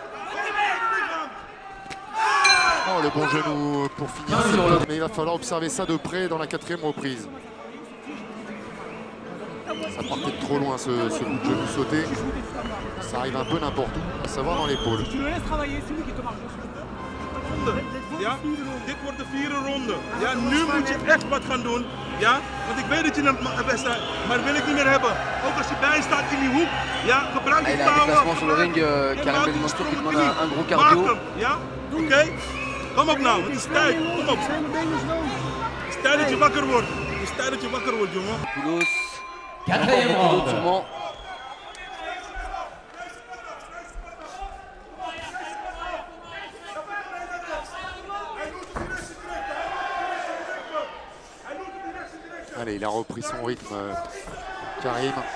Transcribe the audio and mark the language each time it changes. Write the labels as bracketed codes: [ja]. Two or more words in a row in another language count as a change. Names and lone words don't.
[fr] Oh, le bon genou pour finir. Mais il va falloir observer ça de près dans la 4e reprise. Ça partait de trop loin ce coup de genou sauté. Ça arrive un peu n'importe où, à savoir dans l'épaule. Tu le laisses travailler, c'est lui qui te marche. [nl] Ja, dit wordt de 4e ronde. Ja, nu moet je echt wat gaan doen. Ja, want ik weet dat je een wedstrijd, maar wil ik niet meer hebben. Ook als je bij staat in die hoek. Ja, gebruik die [fr] Il a un power. déplacement sur le ring, Karim Ben Mansour qui demande un gros cardio. [nl] Ja, oké. Kom op nou, het is tijd. Kom op. Het is tijd dat je wakker wordt. Het is tijd dat je wakker wordt, jongen. Poulos. [fr] Quatrième round. Sûrement. Allez, il a repris son rythme, Karim.